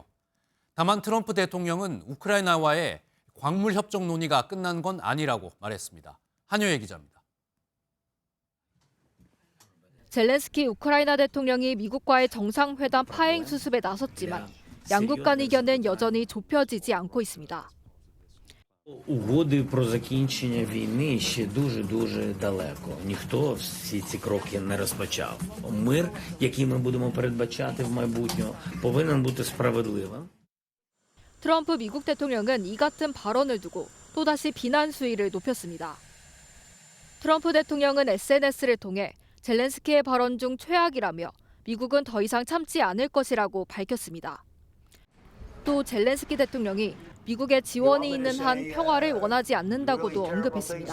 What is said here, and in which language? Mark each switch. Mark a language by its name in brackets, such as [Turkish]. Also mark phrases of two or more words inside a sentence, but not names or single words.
[Korean] 다만 트럼프 대통령은 우크라이나와의 광물 협정 논의가 끝난 건 아니라고 말했습니다. 한효혜 기자입니다. 젤렌스키 우크라이나 대통령이 미국과의 정상회담 파행 수습에 나섰지만 양국 간 의견은 여전히 좁혀지지 않고 있습니다. [Ukrainian] Угоди про закінчення війни ще дуже далеко. Ніхто всі ці кроки не розпочав. Мир, який ми будемо передбачати в майбутньому, повинен бути справедливим. [Korean] 트럼프 미국 대통령은 이 같은 발언을 두고 또다시 비난 수위를 높였습니다. 트럼프 대통령은 SNS를 통해 젤렌스키의 발언 중 최악이라며 미국은 더 이상 참지 않을 것이라고 밝혔습니다. 또 젤렌스키 대통령이 미국의 지원이 있는 한 평화를 원하지 않는다고도 언급했습니다.